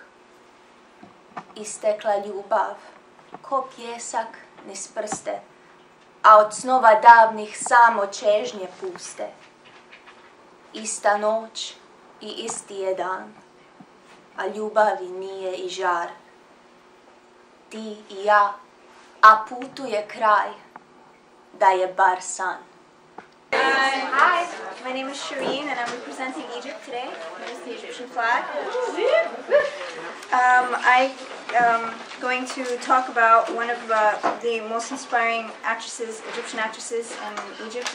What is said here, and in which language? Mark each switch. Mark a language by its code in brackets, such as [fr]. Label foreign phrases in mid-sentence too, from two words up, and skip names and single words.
[hr] Istekla ljubav, ko pjesak niz prste, a od snova davnih samo čežnje puste. Ista noć i isti je dan, a ljubavi nije i žar. Ti i ja, a putuje kraj, da je bar san. [en] Hi, my name is Shireen and I'm representing Egypt today. Here's the Egyptian flag. I'm going to talk about one of the most inspiring actresses, Egyptian actresses in Egypt.